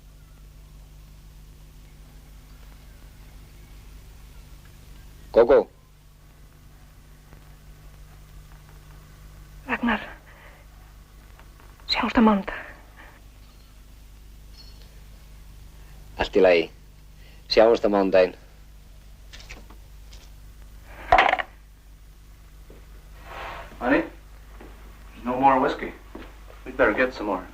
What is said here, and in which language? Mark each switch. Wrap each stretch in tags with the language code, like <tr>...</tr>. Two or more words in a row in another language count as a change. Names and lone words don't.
<is>Gógó. Ragnar, sjáumst á mánudag. Allt í lagi. Sjáumst á mánudaginn.</is> <en>Honey, there's no more whiskey. We'd better get some more.</en>